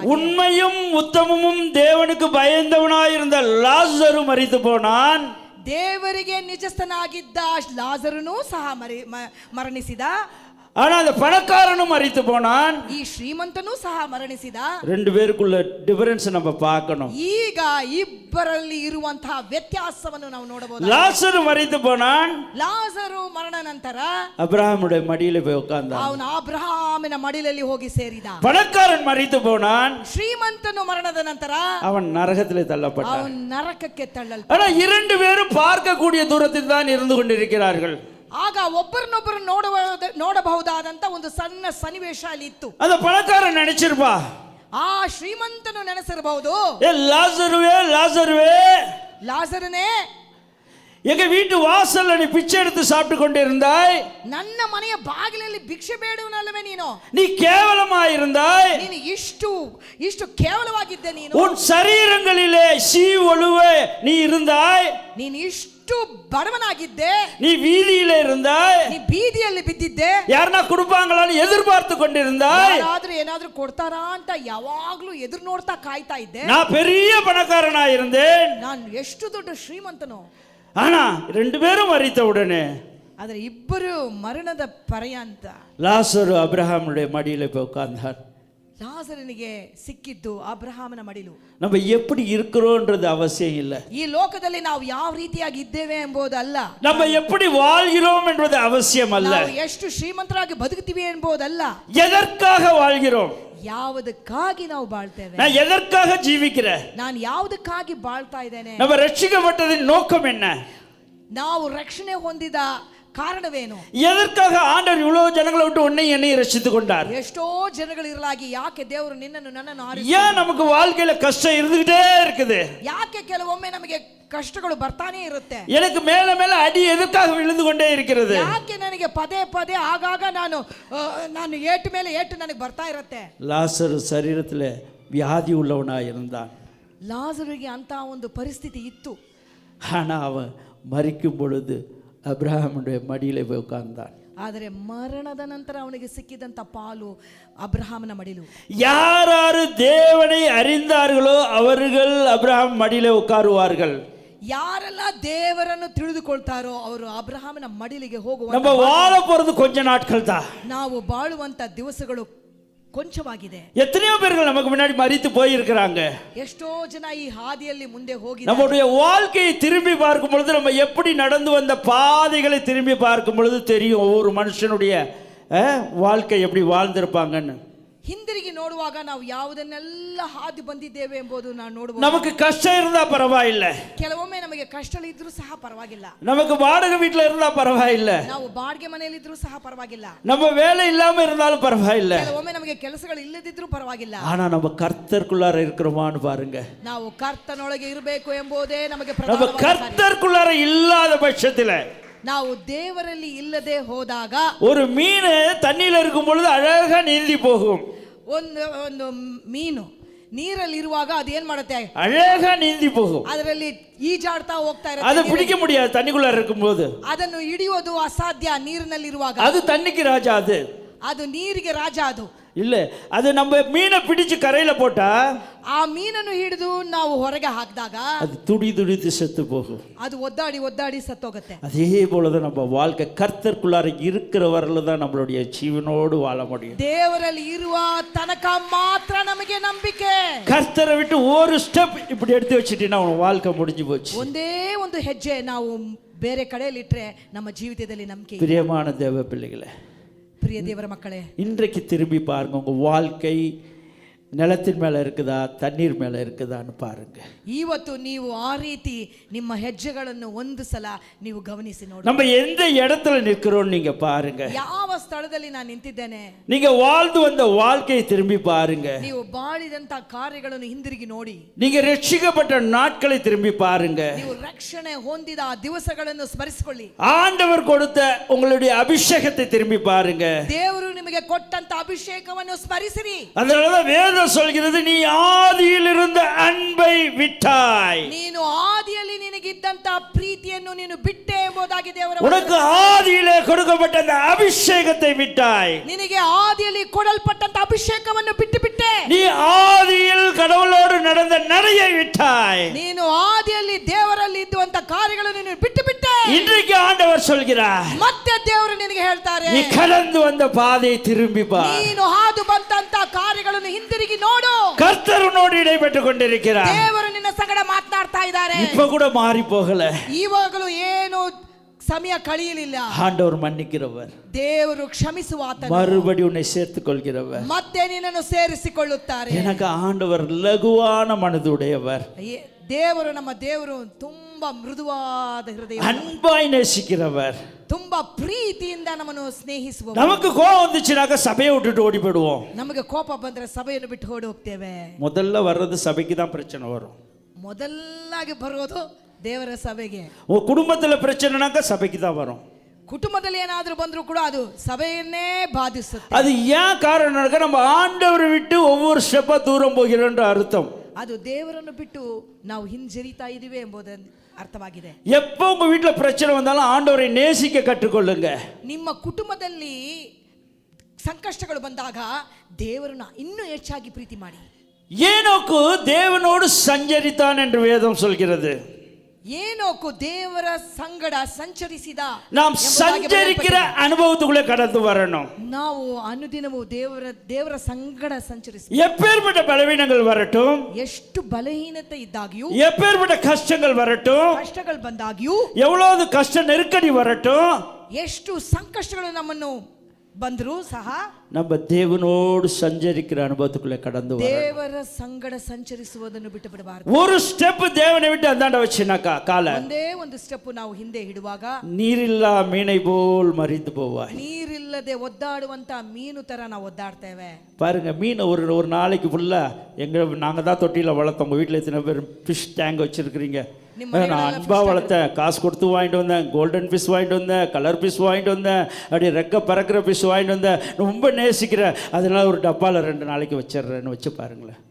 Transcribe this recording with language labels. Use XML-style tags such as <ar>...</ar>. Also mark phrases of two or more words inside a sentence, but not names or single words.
<ta>உண்மையும் உத்தமமும் தேவனுக்கு பயந்தவனாயிருந்த லாசரு மரித்து போனான்.</ta> <kn>ದೇವರಿಗೆ ನಿಜಸ್ಥನಾಗಿದ್ದ ಲಾಜರನು ಸಹ ಮರಣಿಸಿದ.</kn> <ta>ஆனா அந்த பணக்காரனும் மரித்து போனான்.</ta> <kn>ಈ ಶ್ರೀಮಂತನೂ ಸಹ ಮರಣಿಸಿದ.</kn> <ta>ரெண்டு பேருக்குள்ள டிஃபரன்ஸ் நம்ம பார்க்கணும்.</ta> <kn>ಈಗ ಇಬ್ಬರಲ್ಲಿ ಇರುವಂತಹ ವ್ಯತ್ಯಾಸವನ್ನು ನಾವು ನೋಡಬಹುದು.</kn> <ta>லாசரு மரித்து போனான்.</ta> <kn>ಲಾಜರು ಮರಣ ನಂತರ</kn> <ta>அபிரகாமுடைய மடியில போய் உட்கார்ந்தான்.</ta> <kn>ಅವನು ಅಬ್ರಹಾಮನ ಮಡಿಲಲ್ಲಿ ಹೋಗಿ ಸೇರಿದ.</kn> <ta>பணக்காரன் மரித்து போனான்.</ta> <kn>ಶ್ರೀಮಂತನು ಮರಣದ ನಂತರ</kn> <ta>அவன் ನರಕத்திலே தள்ளப்பட்டான்.</ta> <kn>ಅವನು ನರಕಕ್ಕೆ ತಳ್ಳಲ್ಪಟ್ಟ.</kn> <ta>ஆனா இரண்டு பேரும் பார்க்கக்கூடிய தூரத்தில் தான் இருந்து கொண்டிருக்கிறார்கள்.</ta> <kn>ಆಗ ಒಬ್ಬರನ್ನೊಬ್ಬರು ನೋಡಬಹುದಾದಂತ ಒಂದು ಸಣ್ಣ ಸನ್ನಿವೇಶ ಅಲ್ಲಿ ಇತ್ತು.</kn> <ta>அந்த பணக்காரன் நினைச்சிருப்பா,</ta> <kn>ಆ ಶ್ರೀಮಂತನು ನೆನೆಸಿರಬಹುದು,</kn> <ta>ஏ லாசருவே லாசருவே,</ta> <kn>ಲಾಜರನೇ,</kn> <ta>எங்க வீட்டு வாசல்ல நீ பிச்சை எடுத்து சாப்பிட்டு கொண்டிருந்தாய்.</ta> <kn>ನನ್ನ ಮನೆಯ ಬಾಗಿಲಲ್ಲಿ ಭಿಕ್ಷೆ ಬೇಡುವನಲ್ಲವೇ ನೀನು?</kn> <ta>நீ கேவலமாயிருந்தாய்.</ta> <kn>ನೀನು ಇಷ್ಟು ಕೇವಲವಾಗಿದ್ದೆ. ನೀನು</kn> <ta>உன் சரீரங்களிலே சீ ஒழுவே நீ இருந்தாய்.</ta> <kn>ನೀನು ಇಷ್ಟು ಬಡವನಾಗಿದ್ದೆ.</kn> <ta>நீ வீதியிலே இருந்தாய்.</ta> <kn>ನೀ ಬೀದಿಯಲ್ಲಿ ಬಿದ್ದಿದ್ದೆ.</kn> <ta>யாரனா கொடுப்பாங்களான்னு எதிர்பார்த்து கொண்டிருந்தாய்.</ta> <kn>ಯಾರಾದ್ರೂ ಏನಾದ್ರೂ ಕೊಡ್ತಾರಾ ಅಂತ ಯಾವಾಗ್ಲೂ ಎದುರು ನೋಡ್ತಾ ಕಾಯ್ತಾ ಇದ್ದೆ.</kn> <ta>நான் பெரிய பணக்காரனாயிருந்தேன்.</ta> <kn>ನಾನು ಎಷ್ಟು ದೊಡ್ಡ ಶ್ರೀಮಂತನು.</kn> <ta>ஆனா ரெண்டு பேரும் மரித்த உடனே</ta> <kn>ಆದರೆ ಇಬ್ಬರು ಮರಣದ ಪರ್ಯಂತ</kn> <ta>லாசரு அபிரகாமுடைய மடியில போய் உட்கார்ந்தார்.</ta> <kn>ಲಾಜರನಿಗೆ ಸಿಕ್ಕಿದ್ದು ಅಬ್ರಹಾಮನ ಮಡಿಲು.</kn> <ta>நம்ம எப்படி இருக்கிறோம்ன்றது அவசியம் இல்லை.</ta> <kn>ಈ ಲೋಕದಲ್ಲಿ ನಾವು ಯಾವ ರೀತಿಯಾಗಿ ಇದ್ದೇವೆ ಎಂಬುದಲ್ಲ.</kn> <ta>நம்ம எப்படி வாழ்கிறோம் என்பது அவசியம் அல்ல.</ta> <kn>ನಾವು ಎಷ್ಟು ಶ್ರೀಮಂತರಾಗಿ ಬದುಕುತ್ತೀವಿ ಎಂಬುದಲ್ಲ.</kn> <ta>எதற்காக வாழ்கிறோம்?</ta> <kn>ಯಾವುದಕ್ಕಾಗಿ ನಾವು ಬಾಳ್ತೇವೆ?</kn> <ta>நான் எதற்காக ஜீவிக்கிறேன்?</ta> <kn>ನಾನು ಯಾವುದಕ್ಕಾಗಿ ಬಾಳ್ತಾ ಇದ್ದೇನೆ?</kn> <ta>நம்ம ரட்சிக்கப்பட்டதின் நோக்கம் என்ன?</ta> <kn>ನಾವು ರಕ್ಷಣೆ ಹೊಂದಿದ ಕಾರಣವೇನು?</kn> <ta>எதற்காக ஆண்டவர் இவ்வளவு ஜனங்களை விட்டு உன்னை என்னை ரட்சித்துக் கொண்டார்?</ta> <kn>ಎಷ್ಟೋ ಜನಗಳಿರಲಾಗಿ ಯಾಕೆ ದೇವರು ನಿನ್ನನ್ನು ನನ್ನನ್ನು ಆರಿಸಿದ?</kn> <ta>ஏன் நமக்கு வாழ்க்கையில கஷ்டம் இருந்துகிட்டே இருக்குது?</ta> <kn>ಯಾಕೆ ಕೆಲವೊಮ್ಮೆ ನಮಗೆ ಕಷ್ಟಗಳು ಬರ್ತಾನೆ ಇರುತ್ತೆ?</kn> <ta>எனக்கு மேல மேல அடி எதற்காக விழுந்து கொண்டே இருக்கிறது?</ta> <kn>ಯಾಕೆ ನನಗೆ ಪದೇ ಪದೇ ಆಗಾಗ ನಾನು ಏಟು ಮೇಲೆ ಏಟು ನನಗೆ ಬರ್ತಾ ಇರುತ್ತೆ?</kn> <ta>லாசரு சரீரத்திலே வியாதி உள்ளவனாய் இருந்தான்.</ta> <kn>ಲಾಜರಿಗೆ ಅಂತ ಒಂದು ಪರಿಸ್ಥಿತಿ ಇತ್ತು.</kn> <ta>ஆனா அவன் மரிக்கும் பொழுது அபிரகாமுடைய மடியிலே போய் உட்கார்ந்தான்.</ta> <kn>ಆದರೆ ಮರಣದ ನಂತರ ಅವನಿಗೆ ಸಿಕ್ಕಿದಂತ ಪಾಲು ಅಬ್ರಹಾಮನ ಮಡಿಲು.</kn> <ta>யாராரு தேவனை அறிந்தார்களோ அவர்கள் அபிரகாம் மடியிலே உட்காருவார்கள்.</ta> <kn>ಯಾರೆಲ್ಲ ದೇವರನ್ನು ತಿಳಿದುಕೊಳ್ತಾರೋ ಅವರು ಅಬ್ರಹಾಮನ ಮಡಿಲಿಗೆ ಹೋಗುವ.</kn> <ta>நம்ம வாழ போறது கொஞ்ச நாட்கள் தான்.</ta> <kn>ನಾವು ಬಾಳುವಂತ ದಿವಸಗಳು ಕೊಂಚವಾಗಿದೆ.</kn> <ta>எத்தனையோ பேர்கள் நமக்கு முன்னாடி மரித்து போயிருக்கிறாங்க.</ta> <kn>ಎಷ್ಟೋ ಜನ ಈ ಹಾದಿಯಲ್ಲಿ ಮುಂದೆ ಹೋಗಿ</kn> <ta>நம்முடைய வாழ்க்கையை திரும்பி பார்க்கும் பொழுது நம்ம எப்படி நடந்து வந்த பாதைகளை திரும்பி பார்க்கும் பொழுது தெரியும் ஒவ்வொரு மனுஷனுடைய வாழ்க்கை எப்படி வாழ்ந்திருப்பாங்கன்னு.</ta> <kn>ಹಿಂದಿರುಗಿ ನೋಡುವಾಗ ನಾವು ಯಾವುದನ್ನೆಲ್ಲ ಹಾದಿ ಬಂದಿದ್ದೇವೆ ಎಂಬುದು ನಾವು ನೋಡಬಹುದು.</kn> <ta>நமக்கு கஷ்டம் இருந்தா பரவாயில்ல,</ta> <kn>ಕೆಲವೊಮ್ಮೆ ನಮಗೆ ಕಷ್ಟ ಇದ್ರೂ ಸಹ ಪರವಾಗಿಲ್ಲ.</kn> <ta>நமக்கு வாடகை வீட்ல இருந்தா பரவாயில்ல,</ta> <kn>ನಾವು ಬಾಡಿಗೆ ಮನೆಯಲ್ಲಿ ಇದ್ರೂ ಸಹ ಪರವಾಗಿಲ್ಲ.</kn> <ta>நம்ம வேலை இல்லாம இருந்தாலும் பரவாயில்ல.</ta> <kn>ಕೆಲವೊಮ್ಮೆ ನಮಗೆ ಕೆಲಸಗಳು ಇಲ್ಲದಿದ್ರೂ ಪರವಾಗಿಲ್ಲ.</kn> <ta>ஆனா நம்ம கர்த்தருக்குள்ளார இருக்கிறோமான்னு பாருங்க.</ta> <kn>ನಾವು ಕರ್ತನೊಳಗೆ ಇರಬೇಕು ಎಂಬುದೇ ನಮಗೆ</kn> <ta>நம்ம</ta> <kn>ಪ್ರಧಾನವಾದ ಕಾರ್ಯ.</kn> <ta>கர்த்தருக்குள்ளார இல்லாத பட்சத்துல</ta> <kn>ನಾವು ದೇವರಲ್ಲಿ ಇಲ್ಲದೆ ಹೋದಾಗ</kn> <ta>ஒரு மீன் தண்ணியில இருக்கும் பொழுது அழகா நீந்தி போகும்.</ta> <kn>ಒಂದು ಮೀನು ನೀರಲ್ಲಿ ಇರುವಾಗ ಅದೇನ್ ಮಾಡುತ್ತೆ,</kn> <ta>அழகா நீந்தி போகும்.</ta> <kn>ಅದರಲ್ಲಿ ಈಜಾಡ್ತಾ ಹೋಗ್ತಾ</kn> <ta>அதை</ta> <kn>ಇರುತ್ತೆ.</kn> <ta>பிடிக்க முடியாது தண்ணிக்குள்ளார இருக்கும்போது.</ta> <kn>ಅದನ್ನು ಹಿಡಿಯೋದು ಅಸಾಧ್ಯ ನೀರಿನಲ್ಲಿ ಇರುವಾಗ.</kn> <ta>அது தண்ணிக்கு ராஜா,</ta> <kn>ಅದು ನೀರಿಗೆ ರಾಜ. ಅದು</kn> <ta>இல்ல, அது நம்ம மீனை பிடிச்சு கரையில போட்டா</ta> <kn>ಆ ಮೀನನ್ನು ಹಿಡಿದು ನಾವು ಹೊರಗೆ ಹಾಕಿದಾಗ</kn> <ta>அது துடி துடித்து செத்து போகும்.</ta> <kn>ಅದು ಒದ್ದಾಡಿ ಒದ್ದಾಡಿ ಸತ್ತೋಗುತ್ತೆ.</kn> <ta>அதே போலதான் நம்ம வாழ்க்கை கர்த்தருக்குள்ளார இருக்கிற வரல தான் நம்மளுடைய ஜீவனோடு வாழ முடியும்.</ta> <kn>ದೇವರಲ್ಲಿ ಇರುವ ತನಕ ಮಾತ್ರ ನಮಗೆ ನಂಬಿಕೆ.</kn> <ta>கர்த்தரை விட்டு ஒரு ஸ்டெப் இப்படி எடுத்து வச்சிட்டீங்கன்னா உன் வாழ்க்கை முடிஞ்சு போச்சு.</ta> <kn>ಒಂದೇ ಒಂದು ಹೆಜ್ಜೆ ನಾವು ಬೇರೆ ಕಡೆಯಲ್ಲಿ ಇಟ್ರೆ ನಮ್ಮ ಜೀವಿತದಲ್ಲಿ ನಂಬಿಕೆ.</kn> <ta>பிரியமான தேவ பிள்ளைகளே,</ta> <kn>ಪ್ರಿಯ ದೇವರ ಮಕ್ಕಳೇ,</kn> <ta>இன்றைக்கு திரும்பி பாருங்க, உங்க வாழ்க்கை நிலத்தின் மேல இருக்குதா தண்ணீர் மேல இருக்குதான்னு பாருங்க.</ta> <kn>ಇವತ್ತು ನೀವು ಆ ರೀತಿ ನಿಮ್ಮ ಹೆಜ್ಜೆಗಳನ್ನು ಒಂದು ಸಲ ನೀವು ಗಮನಿಸಿ ನೋಡಿ.</kn> <ta>நம்ம எந்த இடத்துல நிற்கிறோம் நீங்க பாருங்க.</ta> <kn>ಯಾವ ಸ್ಥಳದಲ್ಲಿ ನಾನು ನಿಂತಿದ್ದೇನೆ,</kn> <ta>நீங்க வாழ்ந்து வந்த வாழ்க்கையை திரும்பி பாருங்க.</ta> <kn>ನೀವು ಬಾಳಿದಂತ ಕಾರ್ಯಗಳನ್ನು ಹಿಂದಿರುಗಿ ನೋಡಿ.</kn> <ta>நீங்க ரட்சிக்கப்பட்ட நாட்களை திரும்பி பாருங்க.</ta> <kn>ನೀವು ರಕ್ಷಣೆ ಹೊಂದಿದ ಆ ದಿವಸಗಳನ್ನು ಸ್ಮರಿಸಿಕೊಳ್ಳಿ.</kn> <ta>ஆண்டவர் கொடுத்த உங்களுடைய அபிஷேகத்தை திரும்பி பாருங்க.</ta> <kn>ದೇವರು ನಿಮಗೆ ಕೊಟ್ಟಂತ ಅಭಿಷೇಕವನ್ನು ಸ್ಮರಿಸಿರಿ.</kn> <ta>அதனாலதான் வேதம் சொல்கிறது, நீ ஆதியில் இருந்த அன்பை விட்டாய்.</ta> <kn>ನೀನು ಆದಿಯಲ್ಲಿ ನಿನಗಿದ್ದಂತ ಪ್ರೀತಿಯನ್ನು ನೀನು ಬಿಟ್ಟೆ ಎಂಬುದಾಗಿ ದೇವರ</kn> <ta>உனக்கு ஆதியிலே கொடுக்கப்பட்ட அந்த அபிஷேகத்தை விட்டாய்.</ta> <kn>ನಿನಗೆ ಆದಿಯಲ್ಲಿ ಕೊಡಲ್ಪಟ್ಟಂತ ಅಭಿಷೇಕವನ್ನು ಬಿಟ್ಟು ಬಿಟ್ಟೆ.</kn> <ta>நீ ஆதியில் கடவுளோடு நடந்த நடையை விட்டாய்.</ta> <kn>ನೀನು ಆದಿಯಲ್ಲಿ ದೇವರಲ್ಲಿ ಇದ್ದುವಂತ ಕಾರ್ಯಗಳನ್ನು ನೀನು ಬಿಟ್ಟು ಬಿಟ್ಟೆ.</kn> <ta>இன்றைக்கு ஆண்டவர் சொல்கிறார்,</ta> <kn>ಮತ್ತೆ ದೇವರು ನಿನಗೆ ಹೇಳ್ತಾರೆ,</kn> <ta>நீ கடந்து வந்த பாதையை திரும்பி பார்.</ta> <kn>ನೀನು ಹಾದು ಬಂದಂತ ಕಾರ್ಯಗಳನ್ನು ಹಿಂದಿರುಗಿ ನೋಡು.</kn> <ta>கர்த்தர் உன்னோடு இடைப்பட்டு கொண்டிருக்கிறார்.</ta> <kn>ದೇವರು ನಿನ್ನ ಸಂಗಡ ಮಾತನಾಡ್ತಾ ಇದ್ದಾರೆ.</kn> <ta>இப்ப கூட மாறி போகல.</ta> <kn>ಇವಾಗಲೂ ಏನು ಸಮಯ ಕಳೆಯಲಿಲ್ಲ.</kn> <ta>ஆண்டவர் மன்னிக்கிறவர்,</ta> <kn>ದೇವರು ಕ್ಷಮಿಸುವ ಆತನು,</kn> <ta>மறுபடி உன்னை சேர்த்துக் கொள்கிறவர்.</ta> <kn>ಮತ್ತೆ ನಿನ್ನನ್ನು ಸೇರಿಸಿಕೊಳ್ಳುತ್ತಾರೆ.</kn> <ta>எனக்கு ஆண்டவர் லகுவான மனதுடையவர்,</ta> <kn>ದೇವರು ನಮ್ಮ ದೇವರು ತುಂಬಾ ಮೃದುವಾದ ಹೃದಯ,</kn> <ta>அன்பாய் நேசிக்கிறவர்,</ta> <kn>ತುಂಬಾ ಪ್ರೀತಿಯಿಂದ ನಮ್ಮನ್ನು ಸ್ನೇಹಿಸುವ.</kn> <ta>நமக்கு கோபம் வந்துச்சுனாக்க சபையை விட்டுட்டு ஓடி போயிடுவோம்.</ta> <kn>ನಮಗೆ ಕೋಪ ಬಂದ್ರೆ ಸಭೆಯನ್ನು ಬಿಟ್ಟು ಓಡಿ ಹೋಗ್ತೇವೆ.</kn> <ta>முதல்ல வர்றது சபைக்கு தான் பிரச்சனை வரும்.</ta> <kn>ಮೊದಲಾಗಿ ಬರೋದು ದೇವರ ಸಭೆಗೆ.</kn> <ta>உங்க குடும்பத்துல பிரச்சனைனாக்க சபைக்கு தான் வரும்.</ta> <kn>ಕುಟುಂಬದಲ್ಲಿ ಏನಾದ್ರೂ ಬಂದ್ರು ಕೂಡ ಅದು ಸಭೆಯನ್ನೇ ಬಾಧಿಸುತ್ತೆ.</kn> <ta>அது ஏன் காரணம், நம்ம ஆண்டவரை விட்டு ஒவ்வொரு ஸ்டெப்பா தூரம் போகிறோன்ற அர்த்தம்.</ta> <kn>ಅದು ದೇವರನ್ನು ಬಿಟ್ಟು ನಾವು ಹಿಂಜರಿತಾ ಇದೀವಿ ಎಂಬುದು ಅರ್ಥವಾಗಿದೆ.</kn> <ta>எப்போ உங்க வீட்டுல பிரச்சனை வந்தாலும் ஆண்டவரை நேசிக்க கற்றுக்கொள்ளுங்க.</ta> <kn>ನಿಮ್ಮ ಕುಟುಂಬದಲ್ಲಿ ಸಂಕಷ್ಟಗಳು ಬಂದಾಗ ದೇವರನ್ನ ಇನ್ನೂ ಹೆಚ್ಚಾಗಿ ಪ್ರೀತಿ ಮಾಡಿ.</kn> <ta>ஏனோக்கு தேவனோடு சஞ்சரித்தான் என்று வேதம் சொல்கிறது.</ta> <kn>ಏನೋಕು ದೇವರ ಸಂಗಡ ಸಂಚರಿಸಿದ.</kn> <ta>நாம் சஞ்சரிக்கிற அனுபவத்துக்குள்ளே கடந்து வரணும்.</ta> <kn>ನಾವು ಅನುದಿನವೂ ದೇವರ ಸಂಗಡ ಸಂಚರಿಸಿ.</kn> <ta>எப்பேற்பட்ட பலவீனங்கள் வரட்டும்,</ta> <kn>ಎಷ್ಟು ಬಲಹೀನತೆ ಇದ್ದಾಗಿಯೂ,</kn> <ta>எப்பேற்பட்ட கஷ்டங்கள் வரட்டும்,</ta> <kn>ಕಷ್ಟಗಳು ಬಂದಾಗಿಯೂ,</kn> <ta>எவ்வளவு கஷ்ட நெருக்கடி வரட்டும்,</ta> <kn>ಎಷ್ಟು ಸಂಕಷ್ಟಗಳು ನಮ್ಮನ್ನು ಬಂದರೂ ಸಹ</kn> <ta>நம்ம தேவனோடு சஞ்சரிக்கிற அனுபவத்துக்குள்ளே கடந்து வரணும்.</ta> <kn>ದೇವರ ಸಂಗಡ ಸಂಚರಿಸುವುದನ್ನು ಬಿಟ್ಟು ಬಿಡಬಾರದು.</kn> <ta>ஒரு ஸ்டெப் தேவனை விட்டு அந்தாண்ட வச்சுனாக்கா கால</ta> <kn>ಒಂದೇ ಒಂದು ಸ್ಟೆಪ್ ನಾವು ಹಿಂದೆ ಇಡುವಾಗ</kn> <ta>நீரில்லா மீனை போல் மறித்து போவாய்.</ta> <kn>ನೀರಿಲ್ಲದೆ ಒದ್ದಾಡುವಂತ ಮೀನು ತರ ನಾವು ಒದ್ದಾಡ್ತೇವೆ.</kn> <ta>பாருங்க, மீன் ஒரு நாளைக்கு ஃபுல்லா நாங்க தான் தொட்டியில வளர்த்தோம். உங்க வீட்டில் எத்தனை பேர்</ta> <en>fish tank</en> <ta>வச்சிருக்கிறீங்க? நான் அன்பா வளர்த்தேன், காசு கொடுத்து வாங்கிட்டு வந்தேன்,</ta> <en>golden fish</en> <ta>வாங்கிட்டு வந்தேன்,</ta> <en>colour fish</en> <ta>வாங்கிட்டு வந்தேன், அப்படியே ரெக்க பறக்கிற ஃபிஷ் வாங்கிட்டு வந்தேன், ரொம்ப நேசிக்கிறேன், அதனால ஒரு டப்பாவில் 2 நாளைக்கு வச்சிடுறேன்னு வச்சு பாருங்களேன்.</ta>